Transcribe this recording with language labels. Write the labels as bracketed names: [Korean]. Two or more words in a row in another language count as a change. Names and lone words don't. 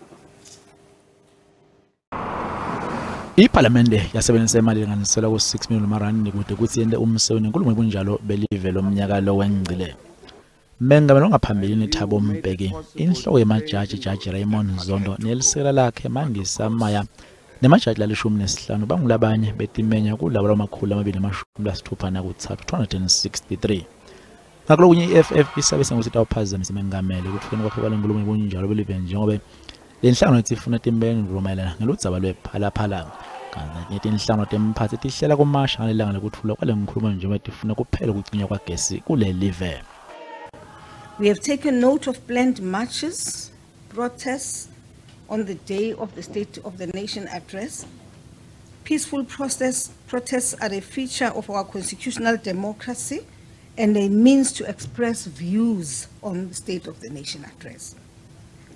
[Swati] Iparlamente yasebenzisa imali enganisela ku-6 million amarandi kude kuthi yente umsebenzi inkulumo yobunjalo belive lomnyaka lo wengcile. Mengameli ongaphambili Thabo Mbeki, inhloko yemajaji Jaji Raymond Zondo nelisekela lakhe Mandisa Maya nemajaji lalishumi nesihlanu bangulabanye betimenya kulabo lamakhulu 263 nakuthathu 263. Ngakulokhu iFF isabisa ngokuthi awuphazamisa mengameli ukufuna kwakhe kwalenkulumo yobunjalo belive njengoba lenhlangano etsifuna timbeni ngokumayelana ngeludzaba lwephalaphala kanti netinhlangano temphathi tihlela kumasha ngelanga lokuthula kwalenkulumo njengoba tifuna kuphela ukucinywa kwagesi kule live. [English] We have taken note of planned marches, protests on the day of the State of the Nation address. Peaceful protests are a feature of our constitutional democracy and a means to express views on the State of the Nation address.